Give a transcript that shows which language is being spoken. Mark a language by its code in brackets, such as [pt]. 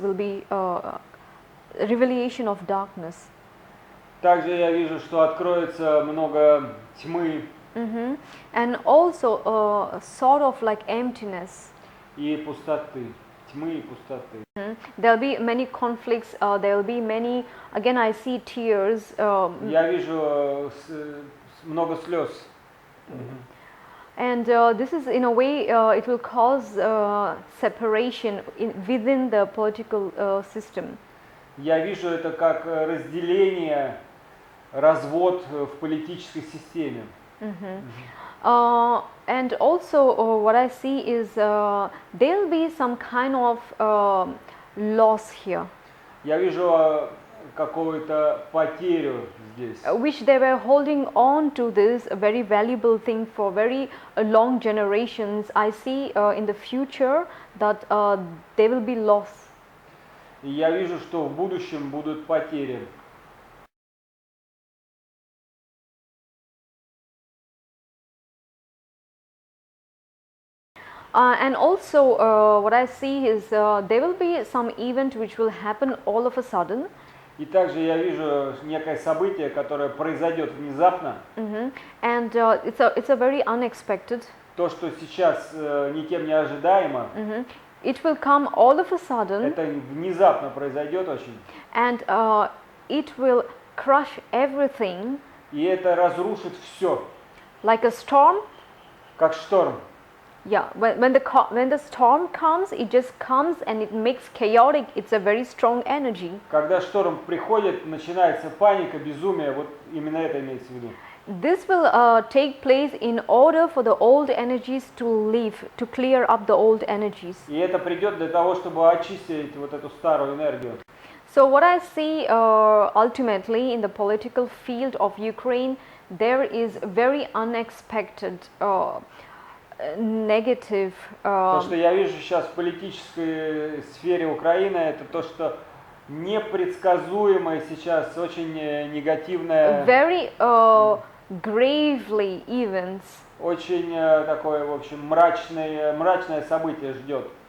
[en] Will be revelation of darkness. [ru] Также я вижу, что откроется много тьмы. [en] And also sort of like emptiness. [ru] И пустоты, тьмы и пустоты. [en] There'll be many conflicts. There will be many. Again, I see tears. [ru] Я вижу много слез. [en] And this is in a way it will cause separation within the political system. [ru] Я вижу это как разделение, развод в политической системе. [en] And also what I see is there'll be some kind of loss here. [ru] Я вижу какую-то потерю здесь. [en] Which they were holding on to this very valuable thing for very long generations. I see in the future that there will be loss. [ru] И я вижу, что в будущем будут потери. [en] And also what I see is there will be some event which will happen all of a sudden. [ru] И также я вижу некое событие, которое произойдет внезапно. [en] And it's a very unexpected. [ru] То, что сейчас никем не ожидаемо. [en] It will come all of a sudden. [ru] Это внезапно произойдет очень. [en] And it will crush everything. [ru] И это разрушит все. [en] Like a storm. [ru] Как шторм. [en] Yeah, when the storm comes, it just comes and it makes chaotic. It's a very strong energy. [ru] Когда шторм приходит, начинается паника, безумие, вот именно это имеется в виду. [en] This will take place in order for the old energies to leave, to clear up the old energies. [ru] И это придет для того, чтобы очистить вот эту старую энергию. [en] So what I see ultimately in the political field of Ukraine, there is very unexpected negative. [ru] То, что я вижу сейчас в политической сфере Украины, это то, что непредсказуемое сейчас, очень негативное. [en] Very gravely events. [ru] Очень такое, в общем, мрачное событие ждет.